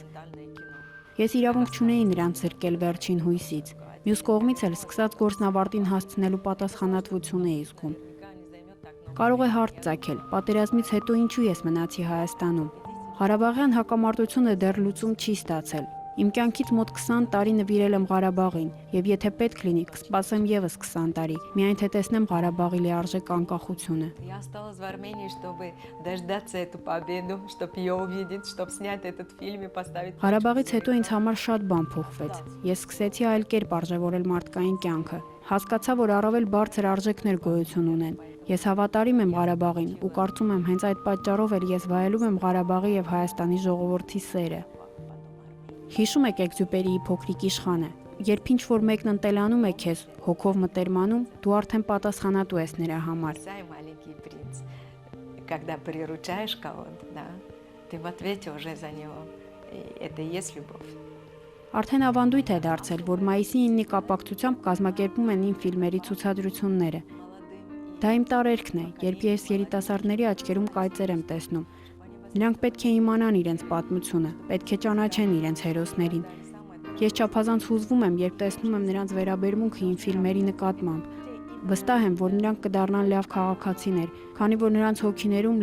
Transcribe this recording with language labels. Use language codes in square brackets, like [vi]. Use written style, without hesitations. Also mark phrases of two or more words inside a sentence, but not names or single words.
[hy] Ես իրավունք չունեի նրանց զրկել վերջին հույսից։ Մյուս կողմից էլ սկսած գործնավարտին հասցնելու պատասխանատվություն էի զգում։ Կարող է հարց ծագել, պատերազմից հետո ինչու ես մնացի Հայաստանում։ Ղարաբաղյան հակամարտությունը դեռ լուծում չի ստացել։ Իմ կյանքից մոտ 20 տարի նվիրել եմ Ղարաբաղին, եւ եթե պետք լինի, կսպասեմ եւս 20 տարի, միայն թե տեսնեմ Ղարաբաղի լիարժեք անկախությունը։ [ru] Я осталась в Армении, чтобы дождаться эту победу, чтобы ее увидеть, чтобы снять этот фильм и поставить. [hy] Ղարաբաղից հետո ինձ համար շատ բան փոխվեց։ Ես սկսեցի այլ կերպ արժևորել մարդկային կյանքը։ Հասկացա, որ առավել բարձր արժեքներ գոյություն ունեն։ Ես հավատարիմ եմ Ղարաբաղին ու կարծում եմ հենց այդ պատճառով էլ ես վայելում եմ Ղարաբաղի եւ Հայաստանի ժողովրդի սերը։ Հիշում եք Էքզյուպերիի փոքրիկ իշխանը։ Երբ ինչ-որ մեկն ընտելանում է քեզ, հոգով մտերմանում, դու արդեն պատասխանատու ես նրա համար։ [ru] Маленький принц. когда приручаешь кого-то, да, ты в ответе уже за него. И это и есть любовь. [hy] Արդեն ավանդույթ է դարձել, որ մայիսի 9-ի կապակցությամբ կազմակերպում են իմ ֆիլմերի ցուցադրությունները։ Դա իմ տարերքն է, երբ ես երիտասարդների աչքերում կայծեր եմ տեսնում։ Նրանք պետք է իմանան իրենց պատմությունը, պետք է ճանաչեն իրենց հերոսներին։ Ես չափազանց հուզվում եմ, երբ տեսնում եմ նրանց վերաբերմունքը իմ ֆիլմերի նկատմամբ։ Վստահ եմ, որ նրանք կդառնան լավ քաղաքացիներ, քանի որ նրանց հոգիներում